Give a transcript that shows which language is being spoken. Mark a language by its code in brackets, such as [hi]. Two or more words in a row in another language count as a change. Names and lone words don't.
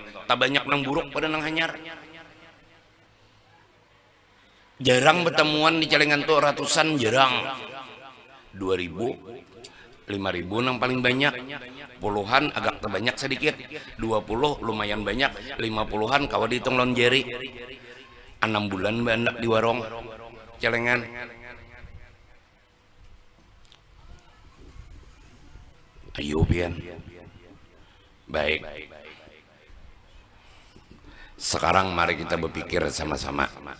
[bjn] Tak banyak nang buruk pada nang hanyar. Jarang bertemuan di celengan tuh ratusan, jarang. 2.000, 5.000 nang paling banyak. Puluhan agak terbanyak sedikit. 20 lumayan banyak. 50-an kau dihitung lon jeri. 6 bulan banyak di warung celengan. Ayo pian. Baik. Sekarang mari kita berpikir sama-sama.